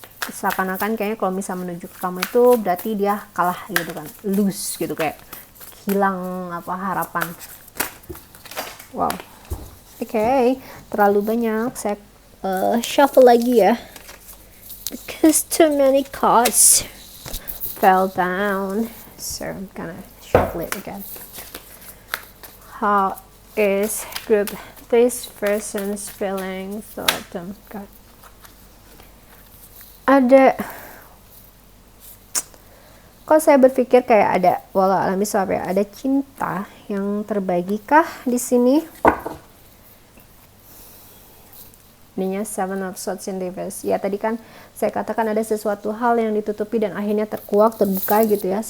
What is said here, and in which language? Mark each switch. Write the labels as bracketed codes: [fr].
[id] Seakan-akan kayaknya kalau bisa menuju ke kamu itu berarti dia kalah gitu kan, lose gitu, kayak hilang apa harapan. Wow. Oke, terlalu banyak. Saya shuffle lagi ya, [en] because too many cards fell down, so I'm gonna shuffle it again. How is group this person's feelings toward them? God. [id] ada, kalau saya berpikir kayak ada walau alami ya, ada cinta yang terbagikah di sini. Ininya Seven of Swords in Reverse. Ya tadi kan saya katakan ada sesuatu hal yang ditutupi dan akhirnya terkuak, terbuka gitu ya.